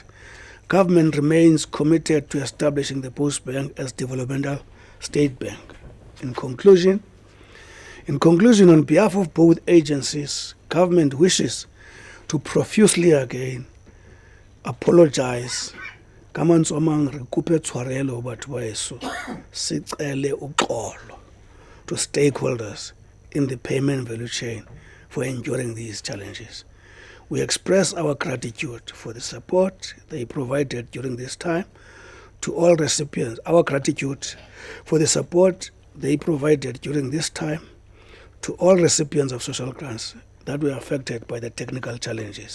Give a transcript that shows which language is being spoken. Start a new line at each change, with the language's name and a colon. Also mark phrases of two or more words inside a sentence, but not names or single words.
English: Government remains committed to establishing the Postbank as developmental state bank. In conclusion, on behalf of both agencies, government wishes to profusely again apologize
Southern Sotho: kamantsomang re kope tshwarelo batho ba eso
Zulu: sicele uxolo
English: to stakeholders in the payment value chain for enduring these challenges. We express our gratitude for the support they provided during this time to all recipients. Our gratitude for the support they provided during this time to all recipients of social grants that were affected by the technical challenges.